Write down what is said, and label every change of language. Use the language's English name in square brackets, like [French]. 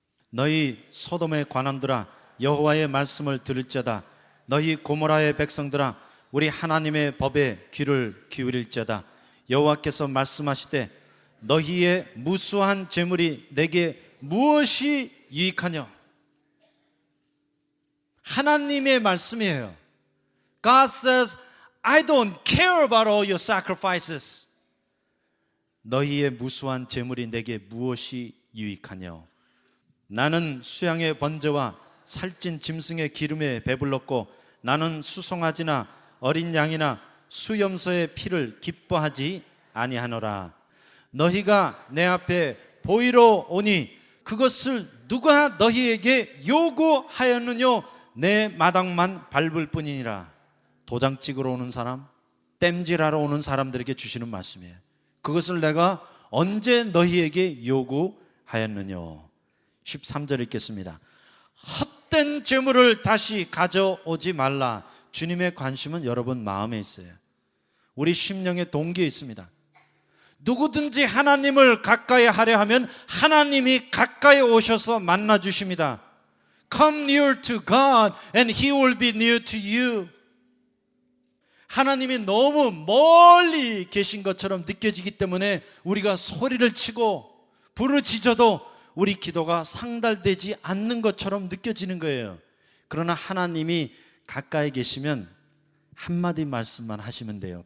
[Korean] 너희 소돔의 관원들아 여호와의 말씀을 들을지어다. 너희 고모라의 백성들아 우리 하나님의 법에 귀를 기울일지어다. 여호와께서 말씀하시되 너희의 무수한 재물이 내게 무엇이 유익하냐. 하나님의 말씀이에요. [English] God says, I don't care about all your sacrifices. [Korean] 너희의 무수한 재물이 내게 무엇이 유익하냐. 나는 수양의 번제와 살찐 짐승의 기름에 배불렀고 나는 수송아지나 어린 양이나 수염소의 피를 기뻐하지 아니하노라. 너희가 내 앞에 보이러 오니 그것을 누가 너희에게 요구하였느냐. 내 마당만 밟을 뿐이니라. 도장 찍으러 오는 사람, 땜질하러 오는 사람들에게 주시는 말씀이에요. 그것을 내가 언제 너희에게 요구하였느냐. 13절 읽겠습니다. 헛된 재물을 다시 가져오지 말라. 주님의 관심은 여러분 마음에 있어요. 우리 심령의 동기에 있습니다. 누구든지 하나님을 가까이 하려 하면 하나님이 가까이 오셔서 만나 주십니다. [English] Come near to God and He will be near to you. [Korean] 하나님이 너무 멀리 계신 것처럼 느껴지기 때문에 우리가 소리를 치고 부르짖어도 우리 기도가 상달되지 않는 것처럼 느껴지는 거예요. 그러나 하나님이 가까이 계시면 한마디 말씀만 하시면 돼요.